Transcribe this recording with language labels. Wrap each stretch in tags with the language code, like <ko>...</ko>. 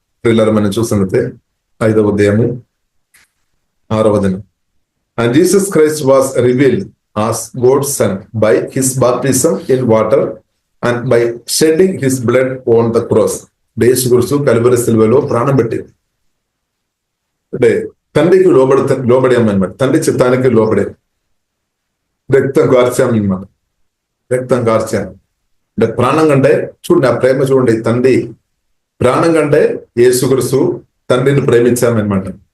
<te>ప్రియులారా మనం చూసినట్లయితే 5వ అధ్యాయము 6వ వచనం.</te> <en>And Jesus Christ was revealed as God's son by his baptism in water and by shedding his blood on the cross.</en> <te>యేసుక్రీస్తు కల్వరి సిలువలో ప్రాణం పెట్టింది. అంటే తండ్రికి లోబడామన్నమాట, తండ్రి చిత్తానికి లోబడే రక్తం కార్చామన్నమాట, రక్తం కార్చాము. అంటే ప్రాణం కంటే చూడండి ఆ ప్రేమ చూడండి, తండ్రి ప్రాణం కంటే యేసుక్రీస్తు తండ్రిని ప్రేమించామన్నమాట.</te>